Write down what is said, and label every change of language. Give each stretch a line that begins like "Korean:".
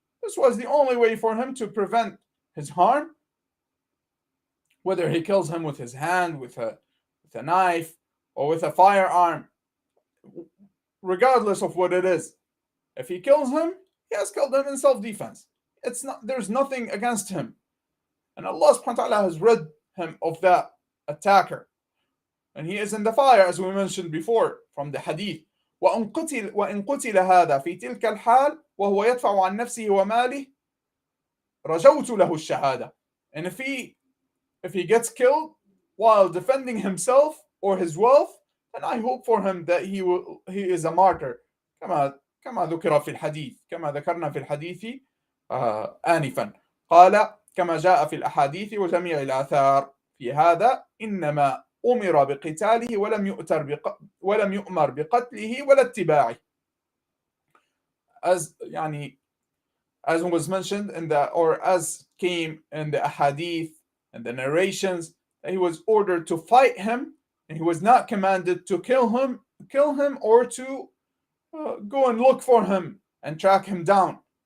English: This was the only way for him to prevent his harm. Whether he kills him with his hand, with a knife, or with a firearm, regardless of what it is, if he kills him, he has killed him in self-defense. There's nothing against him. And Allah subhanahu wa ta'ala has rid him of that attacker. And he is in the fire, as we mentioned before from the hadith.
Arabic: وإن قتل هذا في تلك الحال وهو يدفع عن نفسه وماله رجوت له الشهادة.
English: And if he gets killed while defending himself or his wealth, then I hope for him that he is a martyr.
Arabic: كما ذكر في الحديث، كما ذكرنا في الحديث آنفا. قال كما جاء في الأحاديث وجميع الآثار في هذا إنما أمر بقتاله ولم يؤمر بقتله ولا اتباعه.
English: As was mentioned as came in the ahadith and the narrations, that he was ordered to fight him, and he was not commanded to kill him or to go and look for him and track him down.